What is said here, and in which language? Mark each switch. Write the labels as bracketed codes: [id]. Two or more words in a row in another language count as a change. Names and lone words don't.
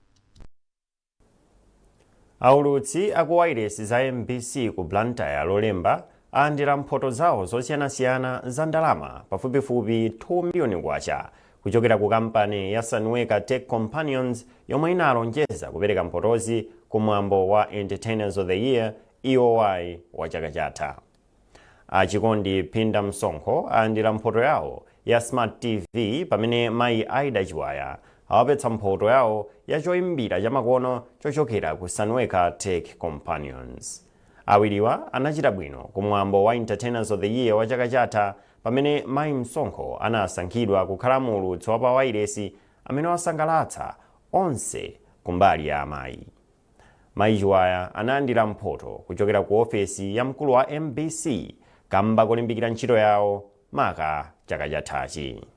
[ny] Aulutsi aku wailesi za MBC ku Blantyre lolemba alandira mphoto zawo zosiyanasiyana za ndalama pafupifupi 2 miliyoni kwacha kuchokera ku kampani ya Sanweka Tech Companions yomwe inalonjeza kupereka mphotozi kumwambo wa Entertainers of the Year EOY wa chaka chatha. Achikondi Phinda Msonkho alandira mphoto yawo ya Smart TV pamene mayi Aida Chiwaya awapatsa mphoto yawo ya choyimbira chamakono chochokera ku Sanweka Tech Companions. Awiriwa anachita bwino kumwambo wa Entertainers of the Year wa chaka chatha pamene mayi Msonkho anasankhidwa kukhala mulutsi wa pa wailesi amene wasangalatsa onse kumbali ya amayi. Mayi Chiwaya analandira mphoto kuchokera ku ofesi ya mkulu wa MBC kamba kolimbikira ntchito yawo maka chaka chathachi.